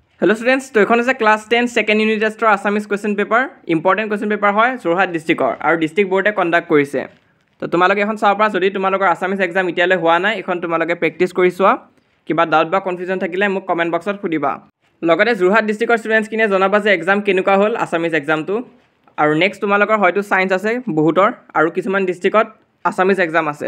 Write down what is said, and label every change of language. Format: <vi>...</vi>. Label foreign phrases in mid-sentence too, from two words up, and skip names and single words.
<en>Hello students,</en> <as>তো এখন আছে</as> <en>class 10 second unit test or Assamese question paper, important question paper hoy Jorhat district or district board e conduct korise.</en> <as>তো তোমালোকে এখন চাব পাৰা যদি তোমালোকৰ</as> <en>Assamese exam</en> <as>ইতিয়ালৈ হোৱা নাই এখন তোমালোকে practice কৰি চোৱা কিবা doubt বা confusion থাকিলে মোক</as> <en>comment box</en> <as>ত সুধিবা. লগতে</as> <en>Jorhat district students</en> <as>কিনে জনাবা যে exam কেনেকুৱা হ'ল</as> <en>Assamese exam</en> <as>টো আৰু next তোমালোকৰ হয়তো science আছে বহুতৰ আৰু কিছুমান district ত</as> <en>Assamese exam</en> <as>আছে.</as>